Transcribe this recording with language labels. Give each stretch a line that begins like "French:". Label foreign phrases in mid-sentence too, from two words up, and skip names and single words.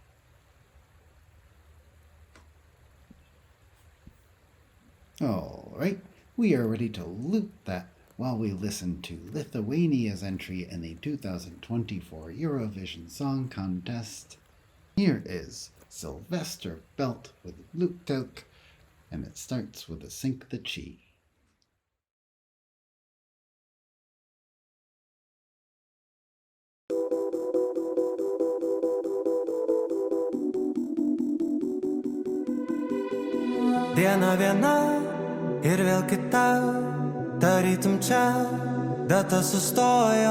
English: Alright, we are ready to loop that while we listen to Lithuania's entry in the 2024 Eurovision Song Contest. Here is Sylvester Belt with Luktelk, and it starts with the sink the chi.
Lithuanian: Diena viena ir vėl kita, tarytum čia, data sustojo.